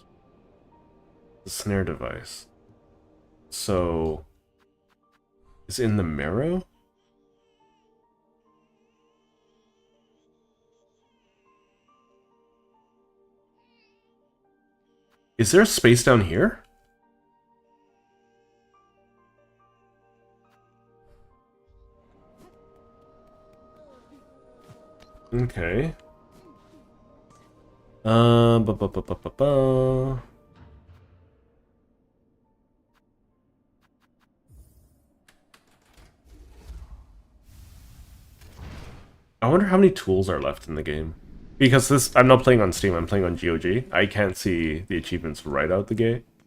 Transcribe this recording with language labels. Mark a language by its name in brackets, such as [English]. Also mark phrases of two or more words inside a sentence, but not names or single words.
[English] The snare device. So, is it in the marrow? Is there a space down here? Okay. Ba ba ba ba ba ba. I wonder how many tools are left in the game. Because this, I'm not playing on Steam, I'm playing on GOG. I can't see the achievements right out the gate.